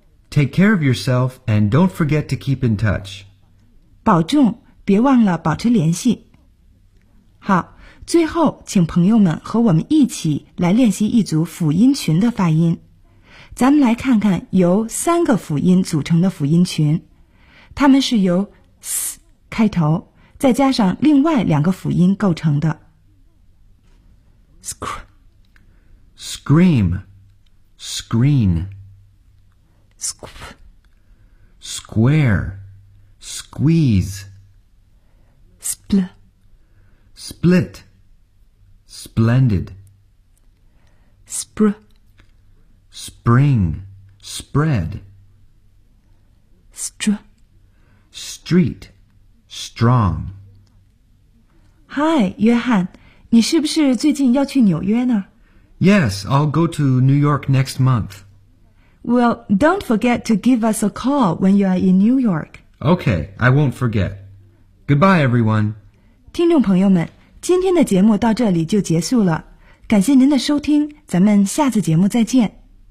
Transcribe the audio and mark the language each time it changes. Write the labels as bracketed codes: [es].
[en] Take care of yourself and don't forget to keep in touch. [zh] 保重。别忘了保持联系。好，最后请朋友们和我们一起来练习一组辅音群的发音。咱们来看看由三个辅音组成的辅音群，它们是由 s 开头再加上另外两个辅音构成的。 [en] scream screen square squeezesplit, splendid, spr, spring, spread, str, street, strong. [zh] Hi, 约翰，你是不是最近要去纽约呢？ [en] Yes, I'll go to New York next month. Well, don't forget to give us a call when you are in New York. Okay, I won't forget. Goodbye, everyone. [zh] 听众朋友们，今天的节目到这里就结束了，感谢您的收听，咱们下次节目再见。